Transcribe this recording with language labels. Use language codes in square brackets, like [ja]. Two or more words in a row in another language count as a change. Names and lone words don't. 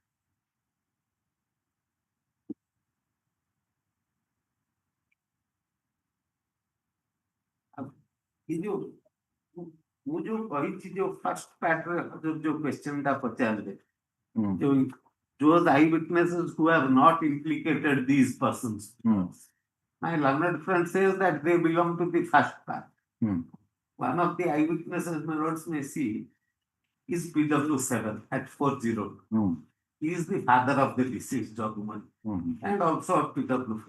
[hi] ये जो वो जो [or] କହିଛି ଯୋଉ [en] first partରେ [or] ଯୋଉ କ୍ୱେଶ୍ଚନଟା ପଚାରିଲେ ଯୋଉ [en] those eyewitnesses who have not implicated these persons. My learned friend says that they belong to the first part. One of the eyewitnesses my lords may see is PW7 at 40. He is the father of the deceased Joguman and also of PW.